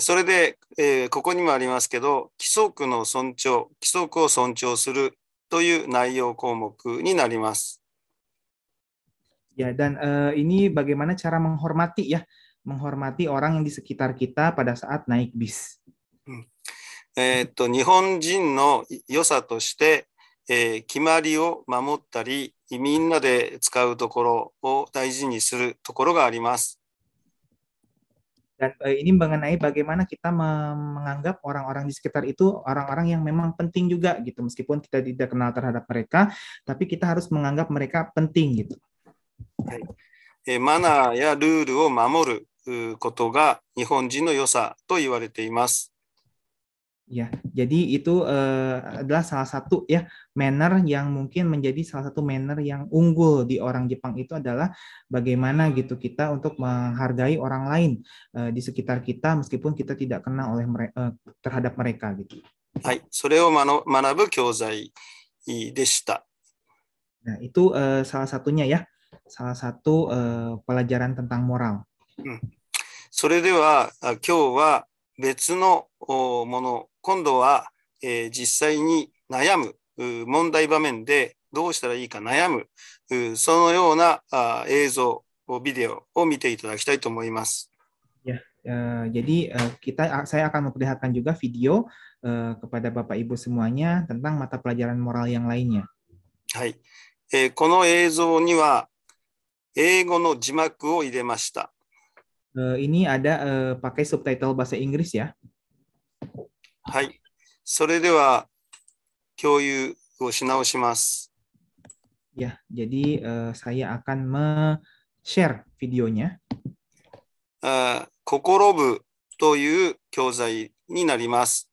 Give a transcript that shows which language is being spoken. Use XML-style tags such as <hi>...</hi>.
<ja>それで、ここにもありますけど、規則の尊重、規則を尊重するという内容項目になります。</ja> <id>Ya, dan ini bagaimana cara menghormati ya, menghormati orang yang di sekitar kita pada saat naik bis.</id> <ja>日本人の良さとして、決まりを守ったり、みんなで使うところを大事にするところがあります。</ja> <id>Dan ini mengenai bagaimana kita menganggap orang-orang di sekitar itu orang-orang yang memang penting juga gitu, meskipun kita tidak kenal terhadap mereka, tapi kita harus menganggap mereka penting gitu.</id> <ja>はい。マナーやルールを守ることが日本人の良さと言われています。</ja> <id>Ya, jadi itu adalah salah satu ya manner yang mungkin menjadi salah satu manner yang unggul di orang Jepang itu adalah bagaimana gitu kita untuk menghargai orang lain di sekitar kita meskipun kita tidak kenal oleh terhadap mereka gitu.</id> <ja>はい、それを学ぶ教材でした。</ja> <id>Nah, itu salah satunya ya, salah satu pelajaran tentang moral.</id> <ja>それでは今日は別のもの、今度は、実際に悩む問題場面でどうしたらいいか悩むそのような映像、ビデオを見ていただきたいと思います。</ja> <id>Ya, jadi saya akan memperlihatkan juga video kepada Bapak Ibu semuanya tentang mata pelajaran moral yang lainnya.</id> <ja>はい。この映像には英語の字幕を入れました。</ja> <id>Ini ada pakai subtitle bahasa Inggris ya.</id> <ja>はい。それでは共有をし直します。</ja> <id>Ya, jadi saya akan share videonya.</id> <ja>心部という教材になります。</ja>